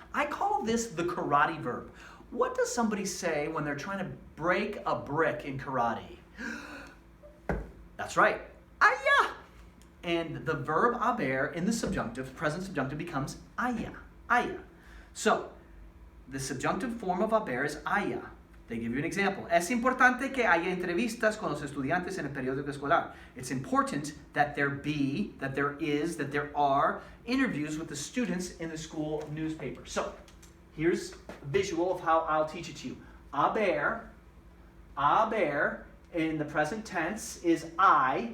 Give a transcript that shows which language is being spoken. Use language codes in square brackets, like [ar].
[en] I call this the karate verb. What does somebody say when they're trying to break a brick in karate? That's right, aya. And the verb haber in the subjunctive, present subjunctive, becomes aya, aya. So, the subjunctive form of haber is aya. They give you an example. [es] Es importante que haya entrevistas con los estudiantes en el periódico escolar. [en] It's important that there be, that there is, that there are interviews with the students in the school newspaper. So, here's a visual of how I'll teach it to you. Haber in the present tense is I.